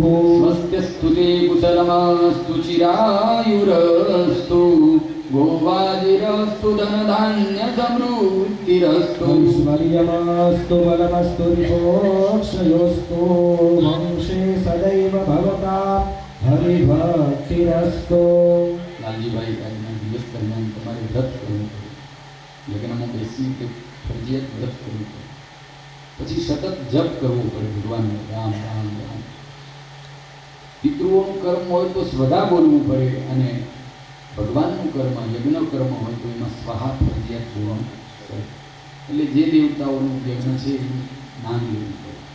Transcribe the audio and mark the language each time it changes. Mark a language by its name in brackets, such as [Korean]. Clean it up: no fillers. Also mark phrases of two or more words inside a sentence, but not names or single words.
[Sanskrit] स्वस्त्यस्तु ते कुशलमस्तु चिरायुरस्तु गोवाजिरस्तु धनधान्यसमृद्धिरस्तु ऐश्वर्यमस्तु बलमस्तु रिपोक्षयोस्तु वंशे सदैव भवता हरिभक्तिरस्तु [Gujarati] લાલજીભાઈ આજના દિવસ દરમિયાન તમારે વ્રત કરવું પડે યજ્ઞમાં બેસી કે ફરજિયાત વ્રત કરવું પડે પછી સતત જપ કરવો પડે ભગવાનનો રામ રામ રામ પિતૃઓનું કર્મ હોય તો સ્વધા બોલવું પડે અને ભગવાનનું કર્મ યજ્ઞ કર્મ હોય તો એમાં સ્વાહા ફરજિયાત બોલવાનું પડે એટલે જે દેવતાઓનું યજ્ઞ છે એનું નામ લેવું પડે